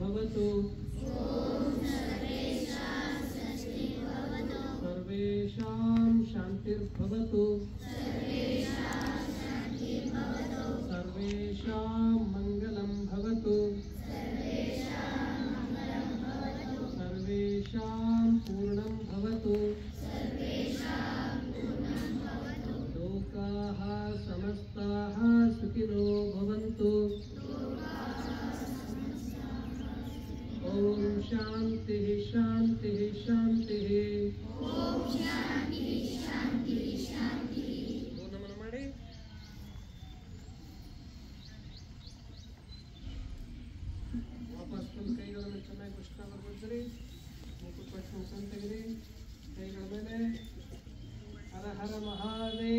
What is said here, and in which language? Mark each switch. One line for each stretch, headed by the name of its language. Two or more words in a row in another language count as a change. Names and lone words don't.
Sanskrit: ಭವತು ಸರ್ವೇಷಾಂ ಶಾಂತಿರ್ಭವತು ಸರ್ವೇಷಾಂ ಮಂಗಲಂ ಭವತು ಸರ್ವೇಷಾಂ ಪೂರ್ಣಂ ಭವತು ಲೋಕಾಃ ಸಮಸ್ತಾಃ ಸುಖಿನೋ ಭವಂತು ಓಂ ಶಾಂತಿ ಶಾಂತಿ ಶಾಂತಿ
Kannada: ನಮನ ಮಾಡಿ ವಾಪಸ್ ಬಂದು ಕೈಗಳನ್ನು ಚೆನ್ನಾಗಿ ಕೃಷ್ಣ ಬರ್ಬಿಡ್ತೀರಿ ಮುಖ ಪಟ್ಟು ತೆಗೆದು ಕೈಗಳ ಮೇಲೆ
Sanskrit: ಹರ ಹರ ಮಹಾ